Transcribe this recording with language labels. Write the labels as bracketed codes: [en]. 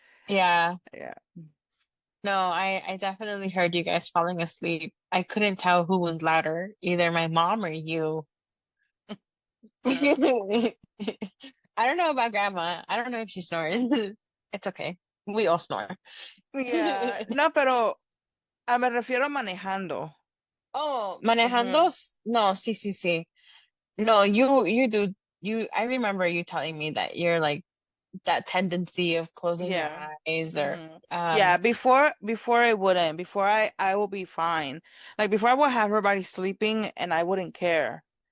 [en] Yeah. Yeah. No, I definitely heard you guys falling asleep. I couldn't tell who was louder, either my mom or you. I don't know about grandma. I don't know if she snores. It's okay. We all snore. Yeah, [es] no, pero me refiero manejando. Oh, Ujú. manejando? No, sí, sí, sí. [en] No, you do I remember you telling me that you're like that tendency of closing your Yeah. eyes or Hmm. Yeah, before I wouldn't. Before I will be fine. Like before I would have everybody sleeping and I wouldn't care.